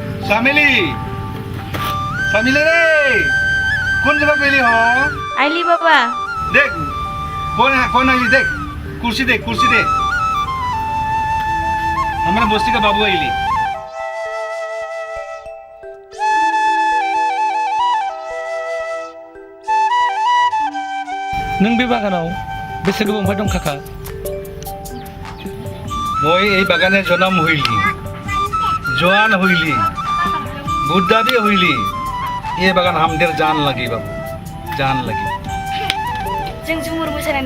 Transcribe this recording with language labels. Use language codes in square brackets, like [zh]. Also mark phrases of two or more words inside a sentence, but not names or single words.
[bn] চামেলি চামেলি রে কোন জায়গা পেলি হ আইলি বাবা দেখ কোন আইলি দেখ কুর্সি দেখ আমরা বস্তি কা বাবু আইলি [brx] नों बे बागानाव बेसे गोबांनिफ्राय दं काका [as] মই এই বাগানে জনম হইলি জোয়ান হইলি বুদ্ধাবি হইলি এই বাগান আমাদের জান লাগি বাবু জান লাগি [brx] जों झुमुर मोसानाय